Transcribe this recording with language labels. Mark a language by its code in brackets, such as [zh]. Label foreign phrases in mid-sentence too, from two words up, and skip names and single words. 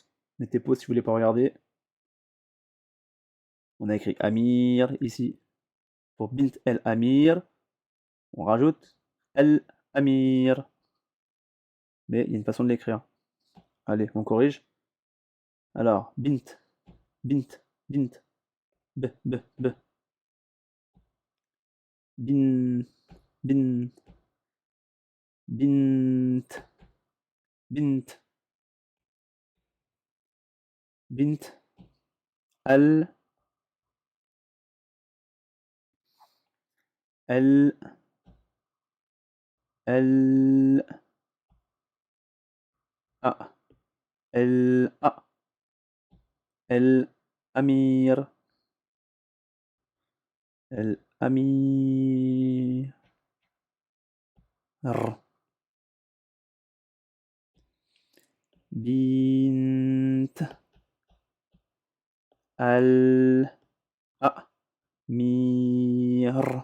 [fr] Mettez pause si vous voulez pas regarder. On a écrit Amir ici. Pour [ar] بنت الأمير, [fr] on rajoute [ar] الأمير. [fr] Mais il y a une façon de l'écrire. Allez, on corrige. Alors, Bint, Bint, Bint, B, B, B. Bin, Bin, Bint, Bint, Bint, Al, El, El, A, El, A, El Amir, El Amir. [ar] بنت الأمير.